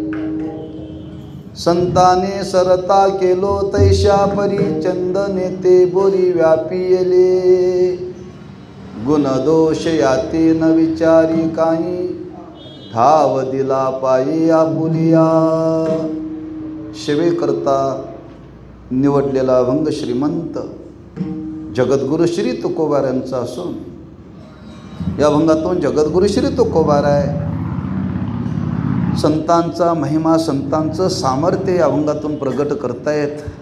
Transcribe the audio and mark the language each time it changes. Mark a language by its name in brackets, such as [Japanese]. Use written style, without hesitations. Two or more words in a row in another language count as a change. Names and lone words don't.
[Marathi] संताने सरता केलो तैशा परी चंदने ते बोरी व्यापियले गुणदोष याती न विचारी काही ठाव दिला पायी आपुलिया सेवेकरता निवडलेला अभंग श्रीमंत जगद्गुरु श्री तुकोबारायांचा असून या अभंगातून जगद्गुरु श्री तुकोबाराय संतांचा महिमा संतांचं सामर्थ्य या अभंगातून प्रगट करतायत.